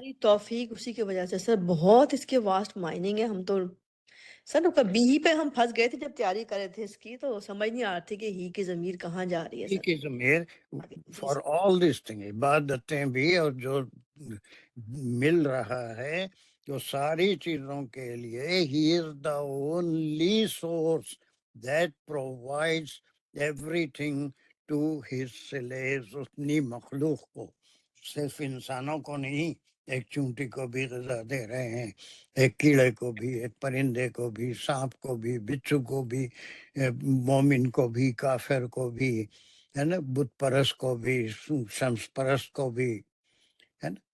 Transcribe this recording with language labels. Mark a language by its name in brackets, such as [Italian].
[Urdu] ساری توفیق اسی کی وجہ سے سر. بہت اس کے [English] vast mining [Urdu] ہے. ہم تو سر کبھی ہی پہ ہم پھنس گئے تھے جب تیاری کر رہے تھے اس کی، تو سمجھ نہیں آ رہا تھی کہ ہی کی ضمیر کہاں جا رہی ہے [English] ہی [Urdu] سر. کی ضمیر جی [English] for [Urdu] sir. [English] all these thing, [Urdu] عبادتیں بھی اور جو مل رہا ہے جو ساری چیزوں کے لیے. [English] He is the only source that provides everything to his slaves. [Urdu] اتنی مخلوق کو، صرف انسانوں کو نہیں، ایک چونٹی کو بھی غذا دے رہے ہیں، ایک کیڑے کو بھی، ایک پرندے کو بھی، سانپ کو بھی، بچھو کو بھی، مومن کو بھی، کافر کو بھی، ہے نا، بت پرست کو بھی، شمس پرست کو بھی، ہے نا.